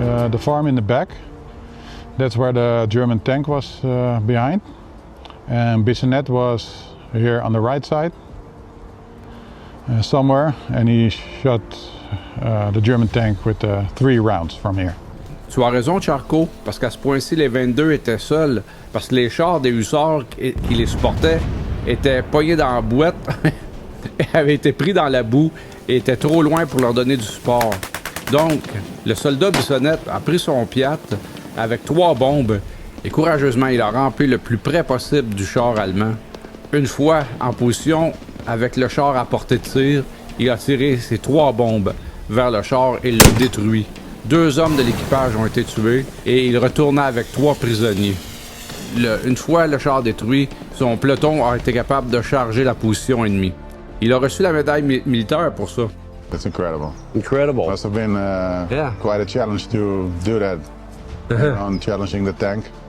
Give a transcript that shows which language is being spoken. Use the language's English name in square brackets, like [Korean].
[English] The farm in the back, that's where the German tank was behind, and Bissonnette was here on the right side somewhere, and he shot the German tank with 3 rounds from here. [French] Tu as raison, Charcot, parce qu'à ce point-ci, les 22 étaient seuls, parce que les chars des hussards qui les supportaient étaient pognés dans la boîte, avaient été pris dans la boue et étaient trop loin pour leur donner du support. Donc, le soldat Bissonnette a pris son Piat avec 3 bombes et courageusement, il a rempli le plus près possible du char allemand. Une fois en position, avec le char à portée de tir, il a tiré ses 3 bombes vers le char et l'a détruit. 2 hommes de l'équipage ont été tués et il retourna avec 3 prisonniers. Une fois le char détruit, son peloton a été capable de charger la position ennemie. Il a reçu la médaille militaire pour ça. [English] That's incredible. Incredible. Must have been quite a challenge to do that, on challenging the tank.